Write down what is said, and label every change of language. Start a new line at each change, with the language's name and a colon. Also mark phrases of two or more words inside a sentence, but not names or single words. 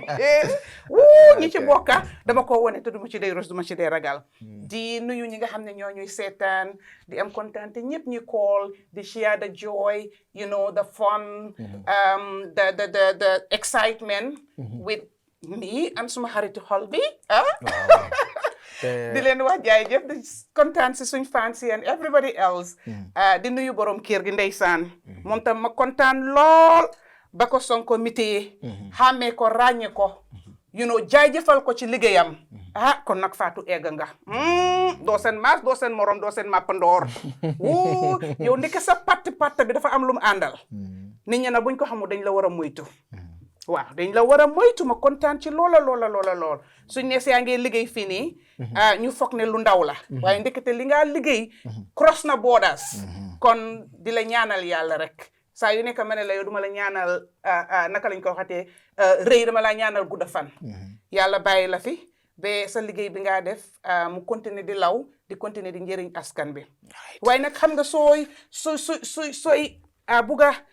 Wolof: ñi ci bokka dama ko wone te du ma ci dee rus du ma ci dee ragal di nuyu ñi nga xam ne ñoo ñuy seetaan di am kontaan te ñëpp ñi call di
English: share the joy you know the fun the excitement with me and
Wolof: suma xariti xol bi di leen wax jaajëf di kontaan si suñ fans yi
English: and everybody else
Wolof: di nuyu borom kër gi ndeysaan moom tam ma kontaan lool ba ko Sonko mitee xàmmee ko ràññee ko
English: you know
Wolof: jaajëfal ko ci liggéeyam kon nag Fatou egg nga doo seen maas doo seen morom doo seen mappandoor yow ndeke sa patt bi dafa am lu mu àndal nit ñi nag buñ ko xamul dañ la war a moytu waaw dañ la war a moytu ma kontaan ci lool suñ ne yaa ngi liggéey fii nii ñu foog ne lu ndaw la waaye ndekete li nga liggéey cross na borders kon di la ñaanal yàlla rek saa yu nekk ma ne la yow duma la ñaanal naka lañ ko waxatee rëy dama la ñaanal gudda fan yàlla bàyyi la fi ba sa liggéey bi nga def mu continuer di law di continuer di njëriñ askan bi waaye nag xam nga sooy bugga